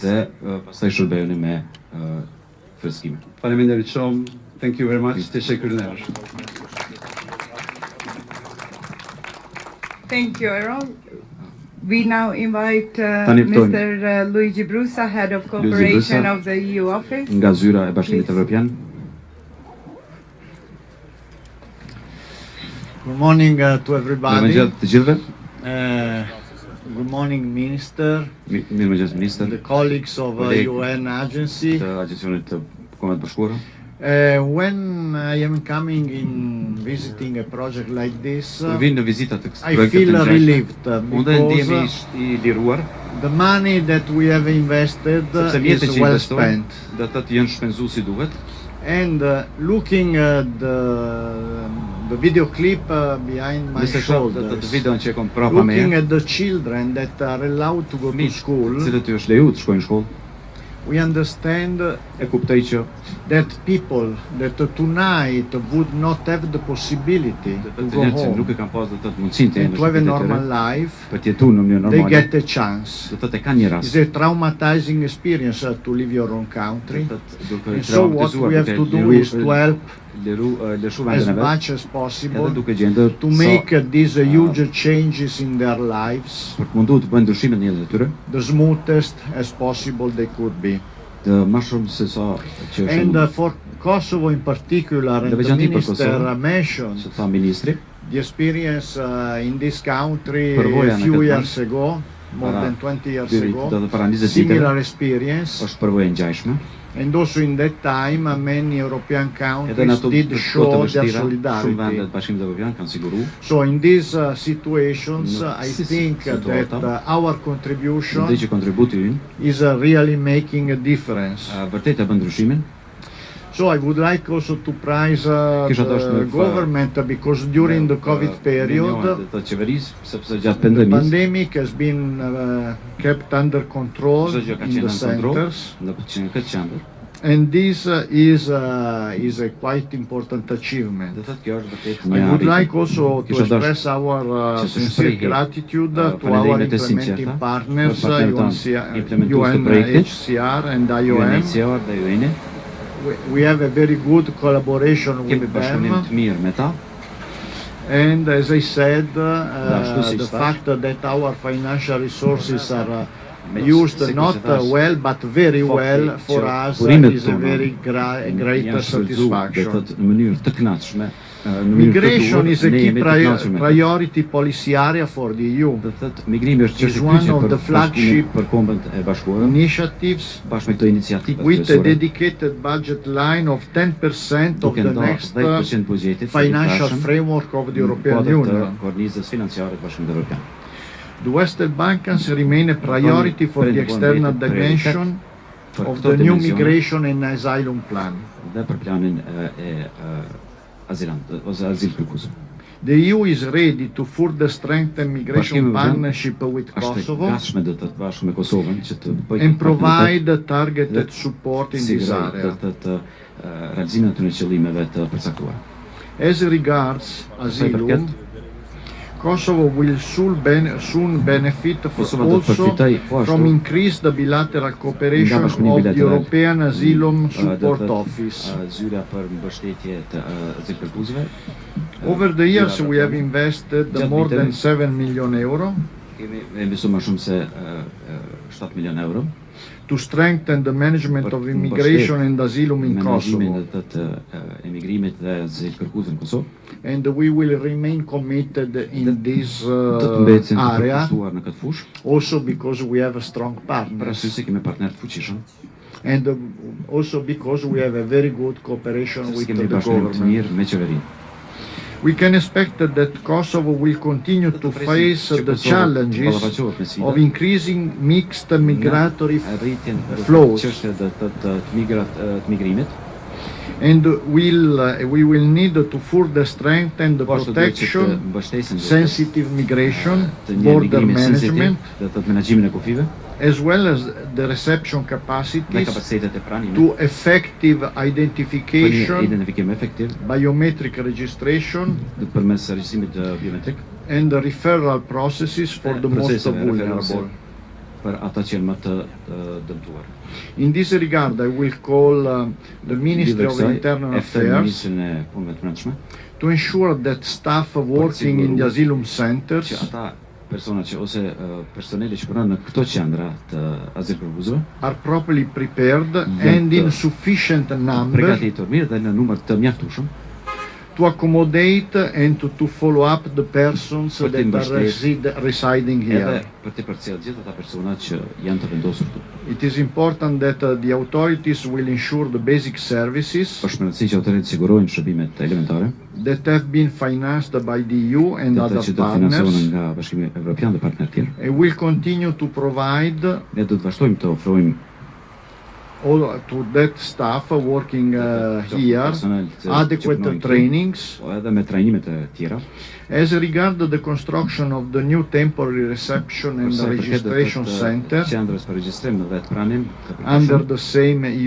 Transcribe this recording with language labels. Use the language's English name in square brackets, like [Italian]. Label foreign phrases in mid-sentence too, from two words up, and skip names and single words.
[Albanian] dhe pastaj shërbejeni me freskime. Faleminderit shumë. [English] Thank you very much. Teşekkürler. Thank you, Aaron. We now invite [Albanian] Tani ftojmë [English] Mr. Luigi Brusa, Head of Cooperation Brusa. of the EU Office. [Albanian] nga zyra e Bashkimit [English] Please. [Albanian] Evropian. [English] Good morning to everybody. [Albanian] Mirëmëngjes të gjithëve. [English] Good morning, Minister, [Albanian] Mirëmëngjes ministër, [English] the colleagues of Colleague. UN agency. [Albanian] të agjencionit të Kombeve të Bashkuara. [English] When I am coming in visiting a project like this, [Albanian] Kur vinë në vizita të kësaj [English] I [Albanian] projekti [English] feel [Albanian] të ngjashme, [English] relieved [Albanian] unë dhe ndihemi [English] because [Albanian] i liruar, [English] the money that we have invested [Albanian] sepse mjetet [English] is [Albanian] që [English] well [Albanian] investojmë, [English] spent. [Albanian] do të thotë janë shpenzuar si duhet. [English] And looking at the video clip behind my [Albanian] Nëse shoh të [English] shoulders, [Albanian] videon që e kam prapa me, [English] looking at the children that are allowed to go to [Albanian] fëmijë [English] school, [Albanian] cilët i është lejuar të shkojnë në shkollë, [English] We understand [Albanian] E kuptoj që [English] that people that tonight would not have the possibility to [Albanian] të [English] go [Albanian] njerëzit që nuk [English] home [Albanian] e kanë pas do të mundësinë të [English] and [Albanian] jenë [English] to have a [Albanian] në [English] normal [Albanian] shtëpitë e tyre, [English] life, [Albanian] për të jetuar në mënyrë [English] they [Albanian] normale. [English] get a chance. [Albanian] Do të kanë një [English] It's [Albanian] rast. [English] a traumatizing experience to leave your own country. [Albanian] Duke [English] And so what we have to do is to help [Albanian] lëshu [English] as [Albanian] vendin e vet, [English] much as [Albanian] edhe [English] possible [Albanian] duke gjendur [English] to make these huge changes in their lives [Albanian] për të munduar të bëjnë ndryshime në jetën e tyre, [English] the smoothest as possible they could be. [Albanian] të më shumë se sa që është. [English] And for Kosovo in particular, and the [Albanian] Veçanti për [English] minister [Albanian] Kosovë, [English] mentioned [Albanian] që tha ministri, [English] the experience in this country [Albanian] Përvoja [English] a [Albanian] në [English] few [Albanian] këtë [English] years ago, more [Albanian] para [English] than 20 years [Albanian] do [English] ago, [Albanian] të para 20 viteve, [English] similar experience. [Albanian] është përvojë ngjashme. [English] And also in that time, many European [Albanian] Edhe në [English] countries [Albanian] ato [English] did [Albanian] kohë [English] show [Albanian] të [English] their [Albanian] vështira, shumë [English] solidarity. [Albanian] vende të Bashkimit Evropian kanë siguruar. [English] So in these situations, [Albanian] Në [English] I [Albanian] si [English] think [Albanian] situata, [English] that our [Albanian] Mendoj [English] contribution [Albanian] që kontributi ynë [English] is really making a difference. [Albanian] vërtet e bën ndryshimin. [English] So I would like also to praise [Albanian] Kisha dashur [English] the [Albanian] me [English] government because during the COVID period, [Albanian] të qeverisë, sepse gjatë [English] the [Albanian] pandemisë [English] pandemic has been kept under control [Albanian] çdo gjë ka [English] in [Albanian] qenë [English] the [Albanian] në kontroll [English] centers. [Albanian] në këtë qendër. [English] And this is a quite important achievement. [Albanian] Do thotë kjo është vërtet [English] I [Albanian] një [English] would [Albanian] arritje. [English] like also to [Albanian] Kisha dashur [English] express our [Albanian] që të [English] sincere [Albanian] shprehi, [English] gratitude to our [Albanian] falënderimet e [English] implementing [Albanian] sinqerta [English] partners, [Albanian] për partnerët tanë implementues të projektit, [English] UNHCR and IOM. [Albanian] UNHCR dhe UN. [English] We have a very good collaboration [Albanian] Kemi [English] with [Albanian] bashkëpunim [English] them. [Albanian] të mirë me ta. [English] And as I said, [Albanian] ashtu si [English] the [Albanian] thash, [English] fact that our financial resources are [Albanian] Me [English] used [Albanian] se [English] not [Albanian] kishte thash, [English] well but very [Albanian] fakti [English] well for [Albanian] që [English] us [Albanian] burimet [English] is a [Albanian] tona [English] very great [Albanian] janë shfrytzuar, do [English] satisfaction. [Albanian] thotë në mënyrë të kënaqshme, në mënyrë të [English] Migration [Albanian] duhur, [English] is a [Albanian] ne [English] key [Albanian] jemi të kënaqur me ta. [English] priority policy area for the EU. [Albanian] Do thotë migrimi është [English] Is [Albanian] çështje [English] one [Albanian] kryesore [English] of [Albanian] për [English] the flagship [Albanian] për kombët e bashkuara, [English] Initiatives [Albanian] bashkë me këto iniciativa [English] with a [Albanian] kryesore, [English] dedicated budget line of 10% of [Albanian] duke [English] the [Albanian] ndarë [English] next [Albanian] 10% buxhetit [English] financial [Albanian] të [English] framework of the [Albanian] në [English] European [Albanian] kuadër të [English] Union. [Albanian] kornizës financiare të Bashkimit Evropian. [English] The Western Balkans remain a priority for the external dimension [Albanian] Për [English] of [Albanian] këto [English] the new [Albanian] dimensione [English] migration and asylum plan. [Albanian] dhe për planin e azilant ose azil kërkuesve. [English] The EU is ready to further strengthen migration [Albanian] Bashkimi Evropian [English] partnership with [Albanian] Është e [English] Kosovo [Albanian] gatshme do të bashkë me Kosovën që të bëjë [English] and provide targeted support in this [Albanian] siguroj [English] area. [Albanian] të realizimin e atyre qëllimeve të përcaktuara. [English] As regards asylum, Kosovo will soon benefit [Albanian] Kosova do të [English] also [Albanian] përfitojë po [English] from [Albanian] ashtu [English] increased bilateral cooperation [Albanian] nga bashkëpunimi [English] of the [Albanian] bilateral. [English] European Asylum [Albanian] do [English] Support [Albanian] të [English] Office. [Albanian] zyra për mbështetje të azil kërkuesve. [English] Over the years we have invested [Albanian] Gjatë [English] more than [Albanian] viteve. [English] 7 million euro [Albanian] Kemi investuar më shumë se 7 milion euro [English] to strengthen the management [Albanian] për [English] of [Albanian] të [English] immigration and asylum in [Albanian] menaxhimin [English] Kosovo. [Albanian] të emigrimit dhe azil kërkuesve në Kosovë. [English] And we will remain committed in this [Albanian] Do të mbetemi të [English] area, [Albanian] përkushtuar në këtë fushë, [English] also because we have a strong [Albanian] për [English] partner, [Albanian] arsye se kemi partner të fuqishëm, [English] and also because we have a very good cooperation [Albanian] se [English] with [Albanian] kemi [English] the [Albanian] bashkëpunim të [English] government. [Albanian] mirë me qeverinë. [English] We can expect that Kosovo will continue to face the challenges of increasing mixed migratory [Albanian] arritjen [English] flows. [Albanian] çështje të migrimit, [English] And we will need to further strengthen the [Albanian] po ashtu duhet që të [English] protection, [Albanian] mbështesim [English] sensitive migration, [Albanian] të një [English] border [Albanian] migrimi sensitiv, [English] management, [Albanian] dhe të menaxhimin e kufive, [English] as well as the reception [Albanian] dhe [English] capacities [Albanian] kapacitetet e pranimit, [English] to effective [Albanian] për një [English] identification, [Albanian] identifikim efektiv, [English] biometric registration, [Albanian] dhe përmes regjistrimit biometrik, [English] and the referral processes for the most [Albanian] proceseve [English] vulnerable. [Albanian] referense për ata që janë më të dëmtuar. [English] In this regard, I will call the Ministry of Internal Affairs [Albanian] Ministrin e punëve të brendshme, [English] to ensure that staff working in the asylum [Albanian] që [English] centers [Albanian] ata persona që ose personeli që punon në këto qendra të azil kërkuesve [English] are properly prepared and in sufficient number [Albanian] përgatitur mirë dhe në numër të mjaftueshëm [English] to accommodate and to follow up the persons [Albanian] Për të [English] that are residing [Albanian] edhe [English] here. [Albanian] për të përcjellë gjithë ata persona që janë të vendosur këtu. [English] It is important that the authorities will ensure the basic services [Albanian] Është më rëndësishme që autoritetet sigurojnë shërbimet elementare, [English] that have been financed by the EU and [Albanian] ata [English] other [Albanian] që do të financohen [English] partners, [Albanian] nga Bashkimi Evropian dhe partnerë tjerë. [English] and will continue to provide [Albanian] Ne do të vazhdojmë të ofrojmë [English] all to that staff working here, adequate trainings. [Albanian] edhe me trajnimet e tjera. [English] As regard the construction of the new temporary reception and registration center [Albanian] Qendrës për regjistrim dhe të pranim [English] under the same EU